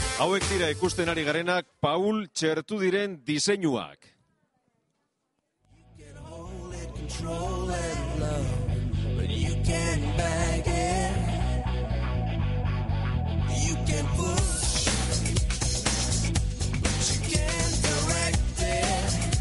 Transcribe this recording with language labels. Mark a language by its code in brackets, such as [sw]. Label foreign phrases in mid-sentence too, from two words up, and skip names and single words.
[eu] Hauek dira ikusten ari garenak Paul Txertudiren diseinuak. [en] Hold it, control it, love, but you can't bag it. You can push, but you can't direct it.